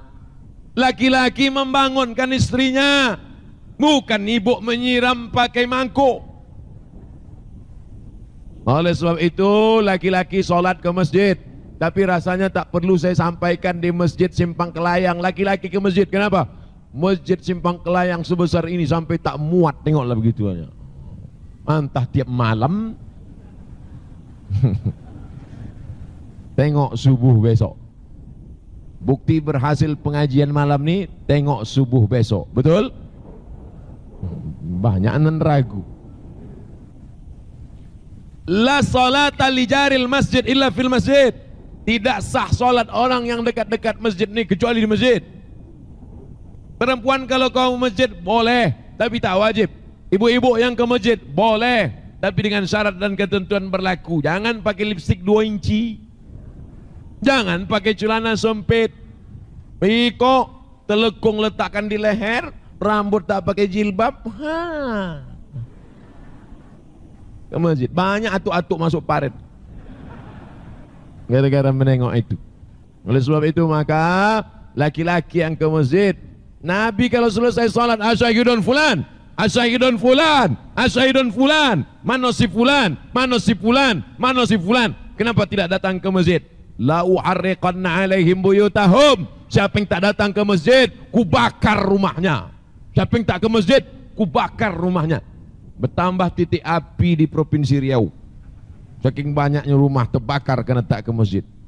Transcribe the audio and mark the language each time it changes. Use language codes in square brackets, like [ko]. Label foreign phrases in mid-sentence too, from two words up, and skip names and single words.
[ms] Laki-laki membangunkan istrinya, bukan ibu menyiram pakai mangkuk. Oleh sebab itu laki-laki sholat ke masjid, tapi rasanya tak perlu saya sampaikan di masjid Simpang Kelayang. Laki-laki ke masjid, kenapa? Masjid Simpang Kelayang sebesar ini sampai tak muat, tengoklah begitu aja. Entah tiap malam tengok subuh besok. Bukti berhasil pengajian malam ni, tengok subuh besok. Betul? Banyak yang ragu. [ar] لا صلاة لجار المسجد إلا في المسجد. [ms] Tidak sah solat orang yang dekat-dekat masjid ni kecuali di masjid. Perempuan kalau kau masjid boleh, tapi tak wajib. Ibu-ibu yang ke masjid boleh, tapi dengan syarat dan ketentuan berlaku. Jangan pakai lipstik 2 inci. Jangan pakai celana sempit. Piko telekung letakkan di leher, rambut tak pakai jilbab. Ke masjid banyak atuk-atuk masuk paret gara-gara menengok itu. Oleh sebab itu maka laki-laki yang ke masjid, Nabi kalau selesai salat, [ar] أشاهد فلان أشاهد فلان أشاهد فلان, [ms] mana si fulan, mana si fulan, mana si fulan. Kenapa tidak datang ke masjid? [ar] لأحرقن عليهم بيوتهم. [ms] Siapa yang tak datang ke masjid, ku bakar rumahnya. Siapa yang tak ke masjid, ku bakar rumahnya. Bertambah titik api di Provinsi Riau, saking banyaknya rumah terbakar karena tak ke masjid.